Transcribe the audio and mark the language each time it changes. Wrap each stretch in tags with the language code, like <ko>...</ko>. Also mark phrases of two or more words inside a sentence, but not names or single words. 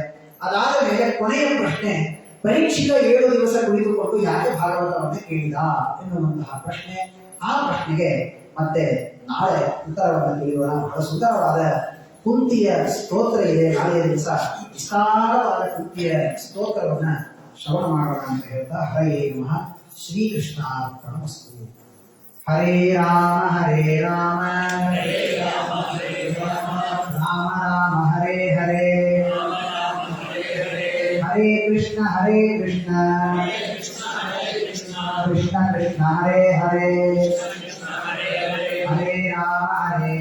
<kn>ಅದಾದ ಮೇಲೆ ಕೊನೆಯ ಪ್ರಶ್ನೆ, ಪರೀಕ್ಷಿತ 7 ದಿವಸ ಕುಳಿತುಕೊಂಡು ಯಾಕೆ ಭಾಗವತವನ್ನು ಕೇಳಿದ ಎನ್ನುವಂತಹ ಪ್ರಶ್ನೆ. ಆ ಪ್ರಶ್ನೆಗೆ ಮತ್ತೆ ನಾಳೆ ಉತ್ತರವನ್ನು ತಿಳಿಯೋಣ. ಬಹಳ ಸುಂದರವಾದ ಕುಂತಿಯ ಸ್ತೋತ್ರ ಇದೆ. ನಾಳೆಯ ದಿವಸ ವಿಸ್ತಾರವಾದ ಕುಂತಿಯ ಸ್ತೋತ್ರವನ್ನ ಶ್ರವಣ ಮಾಡೋಣ ಅಂತ ಹೇಳ್ತಾ</kn> <sa>ಹರೇ ನಮಃ.</sa> <kn>ಶ್ರೀಕೃಷ್ಣಾರ್ಪಣಮಸ್ತು.</kn> <sa>ಹರೇ ರಾಮ ರಾಮ ರಾಮ ಹರೇ ಹರೇ, ಹರೇ ಕೃಷ್ಣ ಕೃಷ್ಣ ಕೃಷ್ಣ ಹರೇ ಹರೇ, ಹರೇ ರಾಮ</sa>